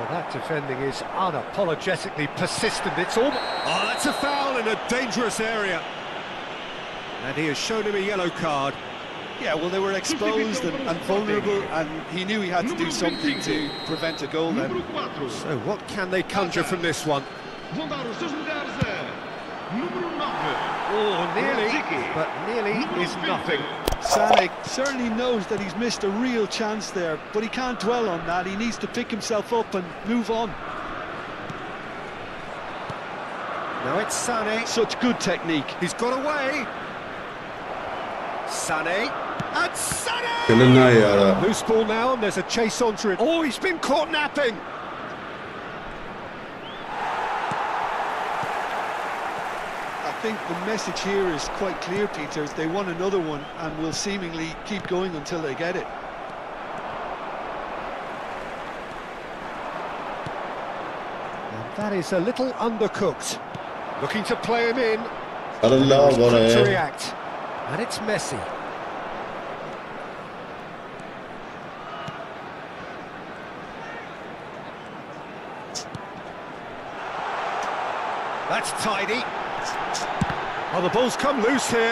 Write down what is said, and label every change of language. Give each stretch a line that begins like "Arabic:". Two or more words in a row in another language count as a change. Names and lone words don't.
English: Well, that defending is unapologetically persistent. It's all... Oh, that's a foul in a dangerous area. And he has shown him a yellow card. Yeah, well, they were exposed and vulnerable, and he knew he had to do something to prevent a goal then. So what can they conjure from this one?
Portuguese: Vão dar os seus lugares a número 9.
English: Oh, nearly, but nearly is nothing. Sané certainly knows that he's missed a real chance there, but he can't dwell on that. He needs to pick himself up and move on. Now it's Sané. Such good technique. He's got away. Sané. And Sané!
Armenian: Գնա յարա։
English: Loose ball now, and there's a chase onto it. Oh, he's been caught napping. I think the message here is quite clear, Peter. They want another one and will seemingly keep going until they get it. And that is a little undercooked. Looking to play him in.
Armenian: Արա լավ
English: Quick to
Armenian: արա։
English: react. And it's Messi. That's tidy. Oh, the ball's come loose here.